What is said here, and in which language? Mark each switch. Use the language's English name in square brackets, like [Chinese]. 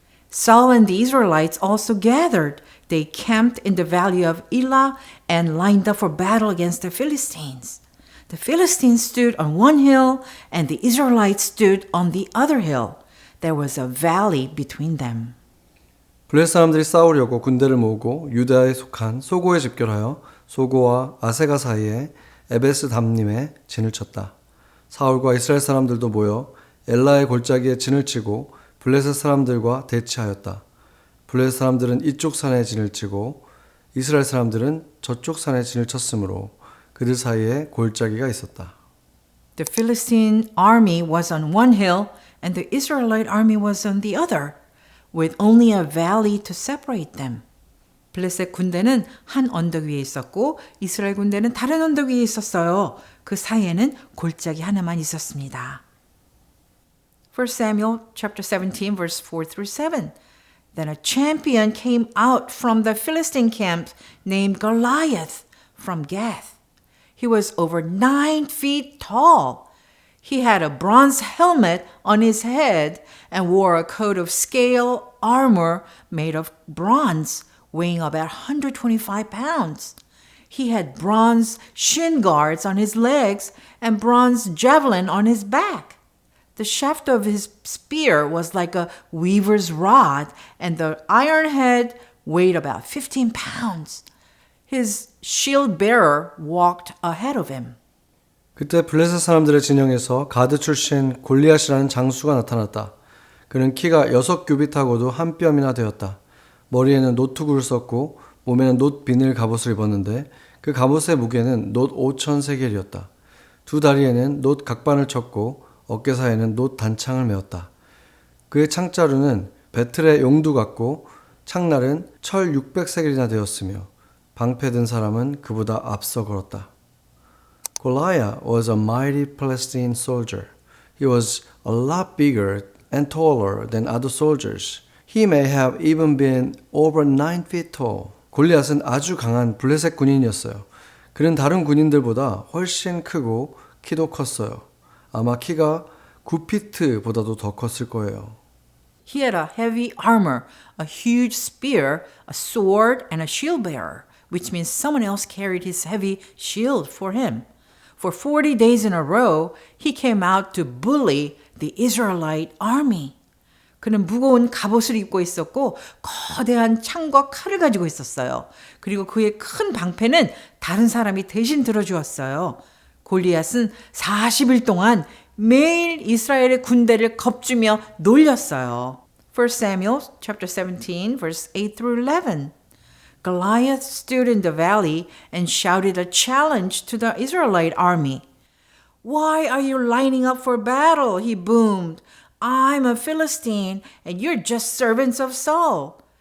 [English] Saul and the Israelites also gathered. They camped in the valley of Elah and lined up for battle against the Philistines. The Philistines stood on one hill and the Israelites stood on the other hill. There was a valley between them. [Korean] 블레셋 사람들이 싸우려고 군대를 모으고 유다에 속한 소고에 집결하여 소고와 아세가 사이에 에베스 담님에 진을 쳤다. 사울과 이스라엘 사람들도 모여 엘라의 골짜기에 진을 치고 블레셋 사람들과 대치하였다. 블레셋 사람들은 이쪽 산에 진을 치고 이스라엘 사람들은 저쪽 산에 진을 쳤으므로 그들 사이에 골짜기가 있었다. [English] The Philistine army was on one hill and the Israelite army was on the other, with only a valley to separate them. [Korean] 블레셋 군대는 한 언덕 위에 있었고 이스라엘 군대는 다른 언덕 위에 있었어요. 그 사이에는 골짜기 하나만 있었습니다. [English] 1 Samuel chapter 17 verse 4 through 7. Then a champion came out from the Philistine camp named Goliath from Gath. He was over 9 feet tall. He had a bronze helmet on his head and wore a coat of scale armor made of bronze, weighing about 125 pounds. He had bronze shin guards on his legs and bronze javelin on his back. The shaft of his spear was like a weaver's rod, and the iron head weighed about 15 pounds. His shield bearer walked ahead of him. [Korean] 그때 블레셋 사람들의 진영에서 가드 출신 골리앗이라는 장수가 나타났다. 그는 키가 6규빗하고도 한 뼘이나 되었다. 머리에는 노투구를 썼고 몸에는 놋 비닐 갑옷을 입었는데 그 갑옷의 무게는 놋 5,000세겔이었다. 두 다리에는 놋 각반을 쳤고 어깨 사이에는 놋 단창을 메었다. 그의 창자루는 배틀의 용두 같고 창날은 철 600세겔이나 되었으며 방패 든 사람은 그보다 앞서 걸었다. [English] Goliath was a mighty Philistine soldier. He was a lot bigger and taller than other soldiers. He may have even been over 9 feet tall. [Korean] 골리앗은 아주 강한 블레셋 군인이었어요. 그는 다른 군인들보다 훨씬 크고 키도 컸어요. 아마 키가 9피트보다도 더 컸을 거예요. [English] He had a heavy armor, a huge spear, a sword, and a shield bearer, which means someone else carried his heavy shield for him. For 40 days in a row, he came out to bully the Israelite army. [Korean] 그는 무거운 갑옷을 입고 있었고 거대한 창과 칼을 가지고 있었어요. 그리고 그의 큰 방패는 다른 사람이 대신 들어주었어요. 골리앗은 40일 동안 매일 이스라엘의 군대를 겁주며 놀렸어요. [English] 1 Samuel chapter 17, verse 8 through 11. Goliath stood in the valley and shouted a challenge to the Israelite army. Why are you lining up for battle? He boomed. I'm a Philistine and you're just servants of Saul.